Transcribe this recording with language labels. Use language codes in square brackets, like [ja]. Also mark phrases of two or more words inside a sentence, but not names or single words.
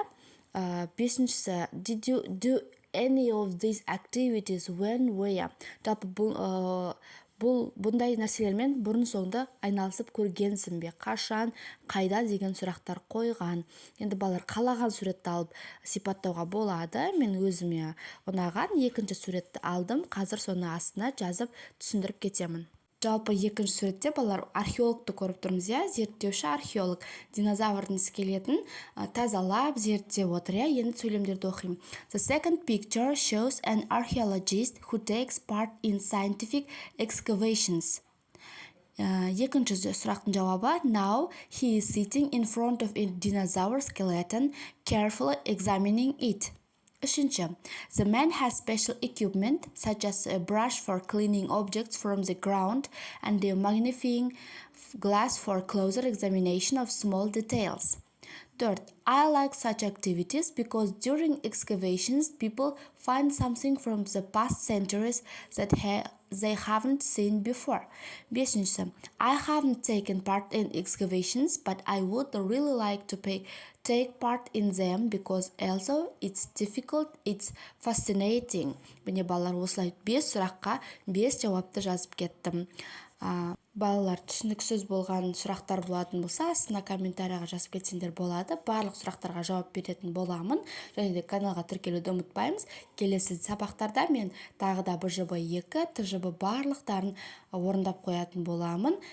[kk] Бесіншісі, [en] did you do any of these activities when, where? [kk] Бұндай нәрселермен бұрын соңды айналысып көргенсің бе? Қашан, қайда деген сұрақтар қойған. Енді балалар қалаған суретті алып сипаттауға болады. Мен өзіме ұнаған екінші суретті алдым. Қазір соны астына жазып түсіндіріп кетемін. Жалпы екінші суретте балалар археологты көріп тұрмыз, иә? Зерттеуші археолог динозаврдың скелетін тазалап зерттеп отыр, иә? Енді сөйлемдерді оқимын. [en] The second picture shows an archaeologist who takes part in scientific excavations. [kk] Екінші сұрақтың жауабы. [en] Now he is sitting in front of a dinosaur skeleton, carefully examining it. [kk] Үшінші. [en] The man has special equipment such as a brush for cleaning objects from the ground and a magnifying glass for closer examination of small details. Third, I like such activities because during excavations people find something from the past centuries that they haven't seen before. [kk] Бесіншісі. [en] I haven't taken part in excavations, but I would really like to take part in them because also it's difficult, it's fascinating. [kk] Міне балалар, осылай 5 сұраққа 5 жауапты жазып кеттім. Балалар, түсініксіз болған сұрақтар болатын болса, астына комментарияға жазып кетсеңдер болады. Барлық сұрақтарға жауап беретін боламын. Және де каналға тіркелуді ұмытпаймыз. Келесі сабақтарда мен тағы да БЖБ2, ТЖБ барлықтарын орындап қоятын боламын.